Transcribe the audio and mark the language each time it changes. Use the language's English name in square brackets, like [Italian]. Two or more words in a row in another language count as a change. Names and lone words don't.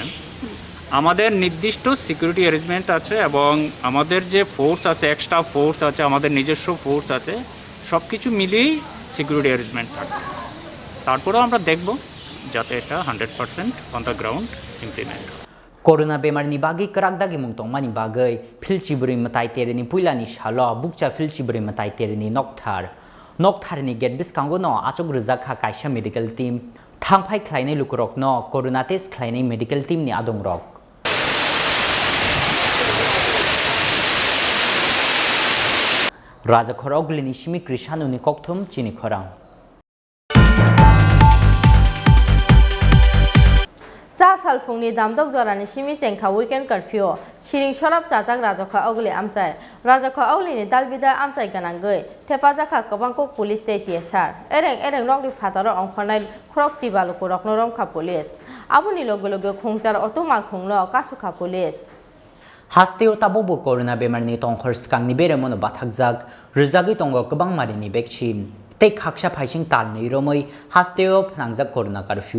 [Bangla] আমাদের নির্দিষ্ট [English] security arrangement [Bangla] আছে এবং আমাদের যে ফোর্স আছে, [English] extra force [Bangla] আছে, আমাদের নিজস্ব ফোর্স আছে, সব কিছু মিলিয়েই [English] security arrangement [Bangla] থাকবে। তারপরেও আমরা দেখব যাতে এটা 100% [English] on the ground implement [Bangla] হয়। [Kok Borok] Corona bemar ni bagi kerak dagi mungtong mani bagai phil chibri matai tereni puilani shalo bukcha phil chibri matai tereni nokthar ni get biskango no achok rujak kaisa [English] medical team [Kok Borok] thangphai khlainai lukurok no [English] corona test [Kok Borok] khlainai [English] medical team [Kok Borok] ni adong rok Raja Khoroglini Shimi Krishanu ni kokthum Chini Khorang Cha सालफुंनि दामदक जरानि सिमि चेंखा [English] weekend curfew [Kok Borok] सिरिं सरब चाचाक राजखा अगले आमचाय राजखा अगलेनि दालबिदा आमचाय गनांगै थेफाजाखा गोबांको पुलिस ते टिएसआर एरें रगनि फातारो अंखरनाय खरक चिबालुको रखनो रमखा पुलिस आबुनि लोगो लोगो खुंजार अटोमाल खुंनो कासुखा पुलिस हास्तेओ ताबोबो कोरोना बेमारनि तंखर स्कांनि बेरेमोनो बाथाकजाक रिजागै तंगो गोबां मारिनि भेक्सिन तै खाकसा फाइसिं तालनि रोमै हास्तेओ फनांजाक [English] corona curfew